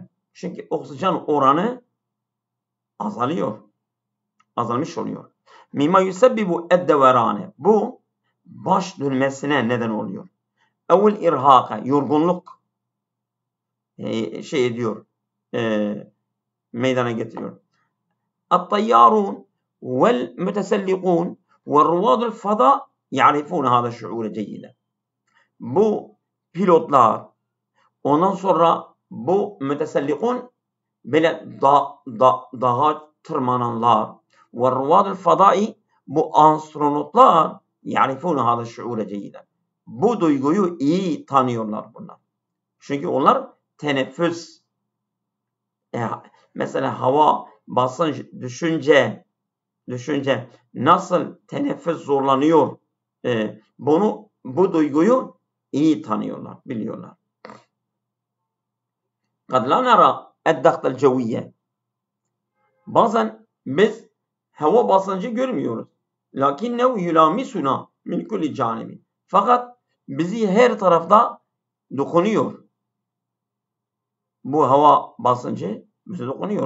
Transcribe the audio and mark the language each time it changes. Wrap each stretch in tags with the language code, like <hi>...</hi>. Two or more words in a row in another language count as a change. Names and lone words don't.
<tr>Çünkü oksijen oranı azalıyor. Azalmış oluyor.</tr> <ar>مما يسبب الدوران.</ar> <tr>Bu baş dönmesine neden oluyor. Evvel irhaka, yorgunluk ediyor, meydana getiriyor.</tr> <ar>الطيارون والمتسلقون والرواد الفضاء يعرفون هذا الشعور جيدا.</ar> <tr>Bu pilotlar, ondan sonra bu mütesellikun, böyle dağa tırmananlar, ve ruvad-ı fadai, bu astronotlar,</tr> <ar>يعرفون هذا الشعور جيدا.</ar> <tr>Bu duyguyu iyi tanıyorlar bunlar. Çünkü onlar teneffüs, mesela hava basınç düşünce nasıl teneffüs zorlanıyor, bu duyguyu iyi tanıyorlar, biliyorlar.</tr> <ar>قد لا نرى الضغط الجوي.</ar> <tr>Bazen biz hava basıncı görmüyoruz.</tr> <ar>لكنه يلامسنا من كل جانب.</ar> <tr>Fakat bizi her tarafta dokunuyor. Bu hava basıncı bize dokunuyor.</tr>